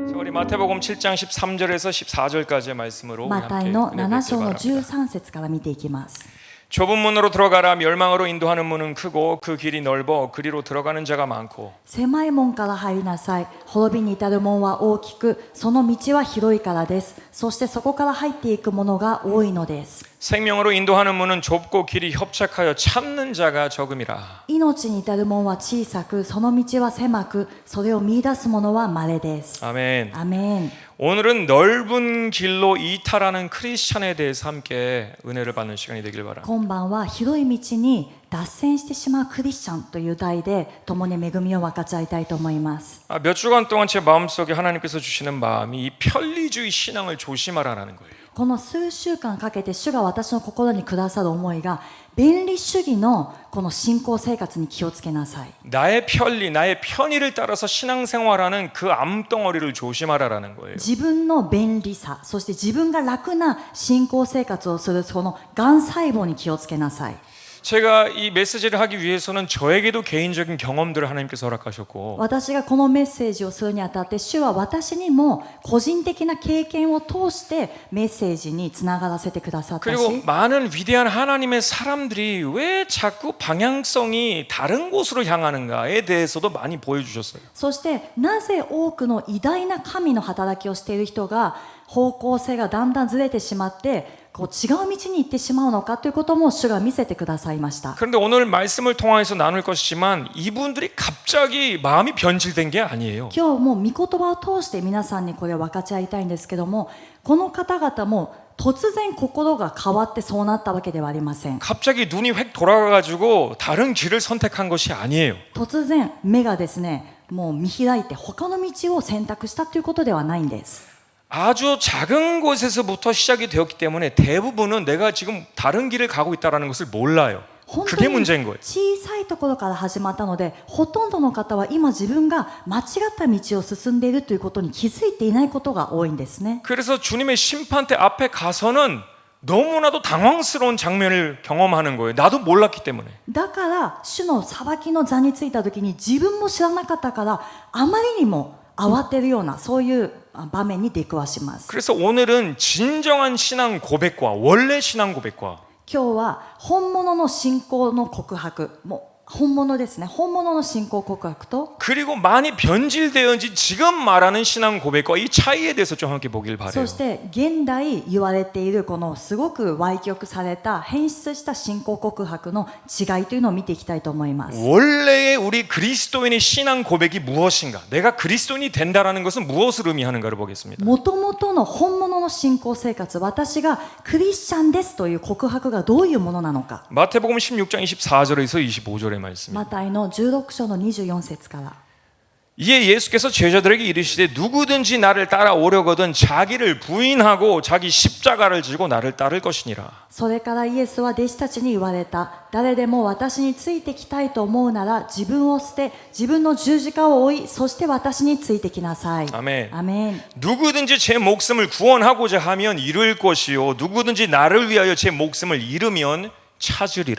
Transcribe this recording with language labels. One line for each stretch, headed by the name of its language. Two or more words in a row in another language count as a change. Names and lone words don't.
Korean: 우리 마태복음 7장 13절에서 14절까지의 말씀으로
Japanese: マタイ
Korean: 함께
Japanese: の
Korean: 은혜
Japanese: 7
Korean: 뵙길
Japanese: 章の
Korean: 바랍니다.
Japanese: 13節から見ていきます。
Korean: 좁은 문으로 들어가라. 멸망으로 인도하는 문은 크고 그 길이 넓어 그리로 들어가는 자가 많고
Japanese: 狭い門から入りなさい。滅びに至る門は大きく、その道は広いからです。そしてそこから入っていくものが多いのです。
Korean: 생명으로 인도하는 문은 좁고 길이 협착하여 찾는 자가 적음이라.
Japanese: 命に至る門は小さく、その道は狭く、それを見出す者は稀です。
Korean: 아멘.
Japanese: アメン。
Korean: 오늘은 넓은 길로 이탈하는 크리스찬에 대해서 함께 은혜를 받는 시간이 되길 바랍니다.
Japanese: 今晩は広い道に脱線してしまうクリスチャンという題で共に恵みを分かち合いたいと思います。
Korean: 몇 주간 동안 제 마음속에 하나님께서 주시는 마음이 이 편리주의 신앙을 조심하라는 거예요.
Japanese: この数週間かけて主が私の心にくださる思いが、便利主義のこの信仰生活に気をつけなさい。
Korean: 나의 편리, 나의 편의를 따라서 신앙생활하는 그 암덩어리를 조심하라라는 거예요.
Japanese: 自分の便利さ、そして自分が楽な信仰生活をするその癌細胞に気をつけなさい。
Korean: 제가 이 메시지를 하기 위해서는 저에게도 개인적인 경험들을 하나님께서 허락하셨고
Japanese: 私がこのメッセージをするにあたって、主は私にも個人的な経験を通してメッセージにつながらせてくださったし、
Korean: 그리고 많은 위대한 하나님의 사람들이 왜 자꾸 방향성이 다른 곳으로 향하는가에 대해서도 많이 보여주셨어요.
Japanese: そしてなぜ多くの偉大な神の働きをしている人が方向性がだんだんずれてしまってこう違う道に行ってしまうのかということも主が見せてくださいました。
Korean: 그런데 오늘 말씀을 통해서 나눌 것이지만 이분들이 갑자기 마음이 변질된 게 아니에요.
Japanese: 今日も御言葉を通して皆さんにこれを分かち合いたいんですけども、この方々も突然心が変わってそうなったわけではありません。
Korean: 갑자기 눈이 획 돌아가가지고 다른 길을 선택한 것이 아니에요.
Japanese: 突然目がですね、もう見開いて他の道を選択したということではないんです。
Korean: 아주 작은 곳에서부터 시작이 되었기 때문에 대부분은 내가 지금 다른 길을 가고 있다는 것을 몰라요.
Japanese: 本当
Korean: 그게
Japanese: に
Korean: 문제인 거예요.
Japanese: 小さいところから始まったので、ほとんどの方は今自分が間違った道を進んでいるということに気づいていないことが多いんですね。
Korean: 그래서 주님의 심판대 앞에 가서는 너무나도 당황스러운 장면을 경험하는 거예요. 나도 몰랐기 때문에.
Japanese: だから主の裁きの座についた時に自分も知らなかったから、あまりにも慌てるようなそういう場面に出くわします。
Korean: 그래서 오늘은 진정한 신앙 고백과 원래 신앙 고백과
Japanese: 今日は本物の信仰の告白、もう本物ですね、本物の信仰告白と
Korean: 그리고 많이 변질되었는지 지금 말하는 신앙 고백과 이 차이에 대해서 좀 함께 보길
Japanese: そ
Korean: 바래요.
Japanese: して現代言われているこのすごく歪曲された変質した信仰告白の違いというのを見ていきたいと思います。
Korean: 원래의 우리 그리스도인의 신앙 고백이 무엇인가? 내가 그리스도인이 된다라는 것은 무엇을 의미하는가를 보겠습니다.
Japanese: もともとの本物の信仰生活、私がクリスチャンですという告白がどういうものなのか。
Korean: 마태복음 16장 24절에서 25절의 말씀입니다.
Japanese: マタイの16章の24節から。
Korean: 이에 예수께서 제자들에게 이르시되 누구든지 나를 따라오려거든 자기를 부인하고 자기 십자가를 지고 나를 따를 것이니라.
Japanese: それからイエスは弟子たちに言われた。誰でも私についてきたいと思うなら自分を捨て、自分の十字架を追い、そして私についてきなさい。
Korean: 아멘.
Japanese: アメン。
Korean: 누구든지 제 목숨을 구원하고자 하면 잃을 것이요 누구든지 나를 위하여 제 목숨을 잃으면 찾으리라.